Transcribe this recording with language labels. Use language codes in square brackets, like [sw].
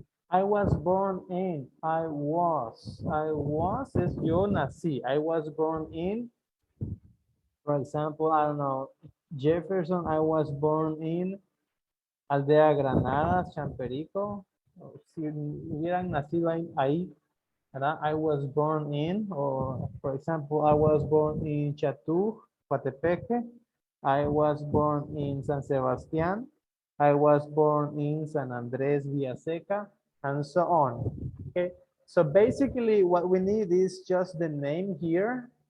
[en] I was born in, I was [es] es yo nací. [en] I was born in, for example, I don't know, Jefferson, I was born in Aldea Granada, Champerico. [es] Si hubieran nacido ahí, ¿verdad? [en] I was born in, or for example, I was born in Chatú, Coatepeque. I was born in San Sebastián. I was born in San Andrés Villaseca, and so on. Okay, so basically what we need is just the name here.